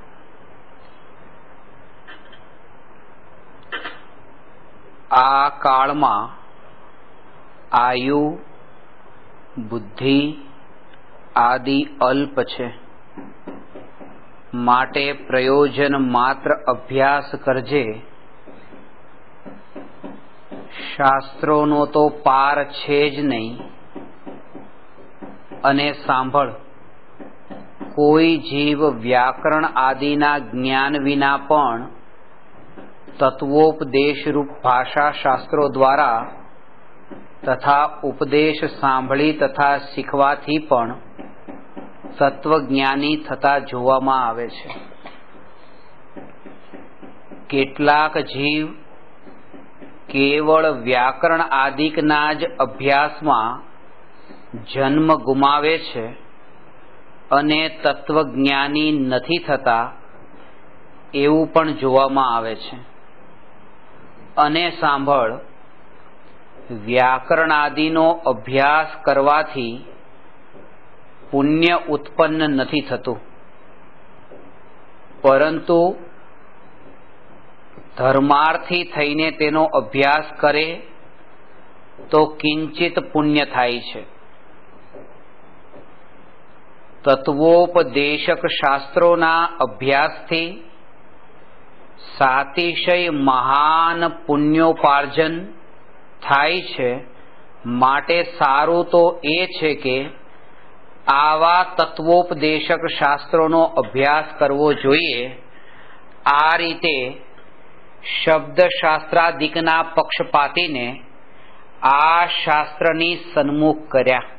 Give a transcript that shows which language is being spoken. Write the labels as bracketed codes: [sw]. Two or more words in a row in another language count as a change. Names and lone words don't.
[gu] આ કાળમાં આયુ બુદ્ધિ આદિ અલ્પ છે, માટે પ્રયોજન માત્ર અભ્યાસ કરજે। શાસ્ત્રોનો તો પાર છે જ નહીં। અને સાંભળ, કોઈ જીવ વ્યાકરણ આદિના જ્ઞાન વિના પણ તત્વોપદેશ રૂપ ભાષા શાસ્ત્રો દ્વારા તથા ઉપદેશ સાંભળી તથા શીખવાથી પણ તત્વજ્ઞાની થતા જોવામાં આવે છે। કેટલાક જીવ કેવળ વ્યાકરણ આદિકના જ અભ્યાસમાં જન્મ ગુમાવે છે અને તત્વજ્ઞાની નથી થતા એવું પણ જોવામાં આવે છે। અને સાંભળ, વ્યાકરણ આદિનો અભ્યાસ કરવાથી પુણ્ય ઉત્પન્ન નહીં થતું, પરંતુ ધર્માર્થી થઈને તેનો અભ્યાસ કરે તો કિંચિત પુણ્ય થાય છે। તત્વોપદેશક શાસ્ત્રોના અભ્યાસથી સાતિશય મહાન પુણ્યોપાર્જન થાય છે। માટે સારું તો એ છે કે આવા તત્વોપદેશક શાસ્ત્રોનો અભ્યાસ કરવો જોઈએ। આ રીતે શબ્દશાસ્ત્રાદિકના પક્ષપાતીને આ શાસ્ત્રની સન્મુખ કર્યા।